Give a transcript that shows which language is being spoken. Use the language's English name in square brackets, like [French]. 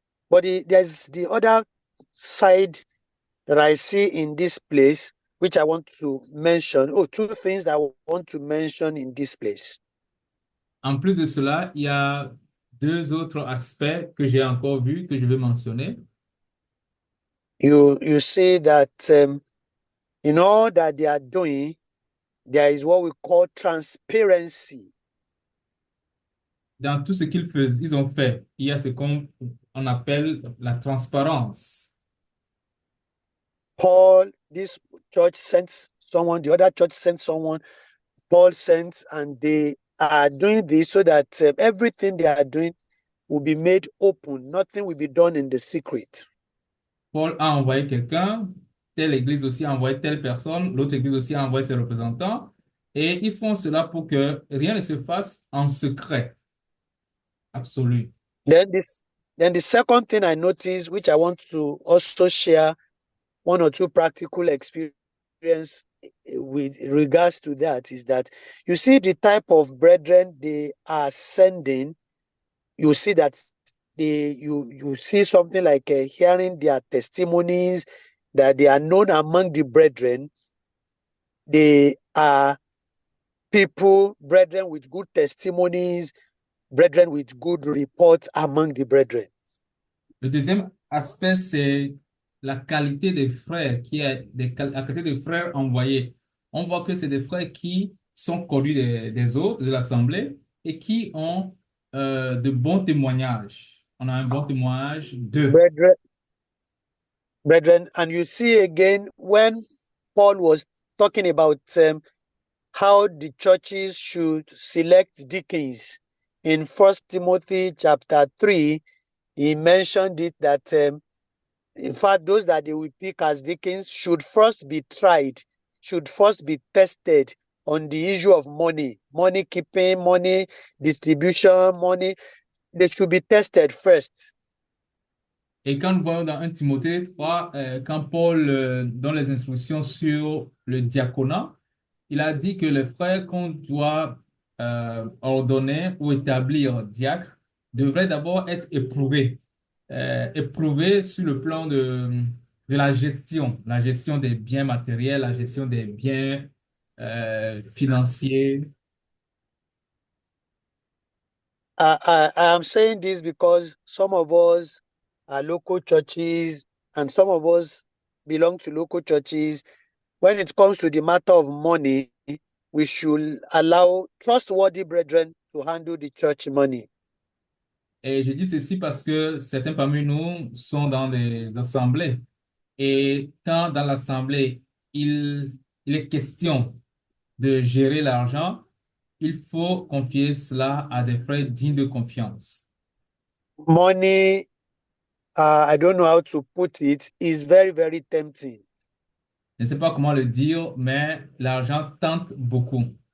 [English] But there's the other side that I see in this place, which I want to mention. Oh, two things that I want to mention in this place. [French] En plus de cela, il y a deux autres aspects que j'ai encore vus, que je vais mentionner. [English] You see that in all that they are doing, there is what we call transparency. [French] Dans tout ce ils ont fait, il y a ce qu'on appelle la transparence. [English] Paul, this church sent someone, the other church sent someone, Paul sent, and they are doing this so that everything they are doing will be made open. Nothing will be done in the secret. [French] Paul a envoyé quelqu'un, telle église aussi a envoyé telle personne, l'autre église aussi a envoyé ses représentants, et ils font cela pour que rien ne se fasse en secret absolu. [English] Then this then the second thing I noticed, which I want to also share one or two practical experience with regards to that, is that you see the type of brethren they are sending. You see that you see something like hearing their testimonies, that they are known among the brethren. They are people, brethren with good testimonies, brethren with good reports among the brethren. [French] Le deuxième aspect, c'est la qualité des frères, la qualité des frères envoyés. On voit que c'est des frères qui sont connus des autres, de l'Assemblée, et qui ont de bons témoignages. On a un bon témoignage d'eux. [English] Brethren, and you see again when Paul was talking about how the churches should select deacons in First Timothy chapter 3, he mentioned it that in fact those that they will pick as deacons should first be tried, should first be tested on the issue of money keeping, money distribution, money. They should be tested first. [French] Et quand nous voyons dans 1 Timothée 3, quand Paul donne les instructions sur le diaconat, il a dit que les frères qu'on doit ordonner ou établir diacre devraient d'abord être éprouvés. Éprouvés sur le plan de la gestion des biens matériels, la gestion des biens financiers. [English] I am saying this because some of us are local churches and some of us belong to local churches. When it comes to the matter of money, we should allow trustworthy brethren to handle the church money. [French] Et je dis ceci parce que certains parmi nous sont dans des assemblées. Et quand dans l'assemblée, il est question de gérer l'argent, il faut confier cela à des frères dignes de confiance. [English] Money, I don't know how to put it, is very, very tempting. [French] Je ne sais pas comment le dire, mais l'argent tente beaucoup.